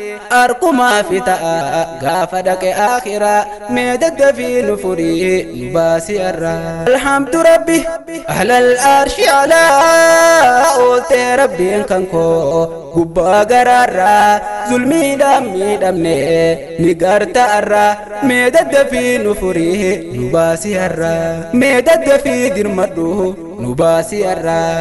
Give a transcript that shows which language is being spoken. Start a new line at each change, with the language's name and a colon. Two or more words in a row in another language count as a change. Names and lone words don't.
Oromo: Arkuma fi ta'a gaafa dhaqe akhira mee daddafii nu furii nu baasi arra.
Arabic: الحمد ربي أهل العرش على.
Oromo: Ooltee Rabbiin kan koo gubbaa garaarraa zulmiidhaan miidhamne ni garta arra. Mee daddafii nu furii nu baasi arra. Mee daddafii dirmadhu nu baasi arra.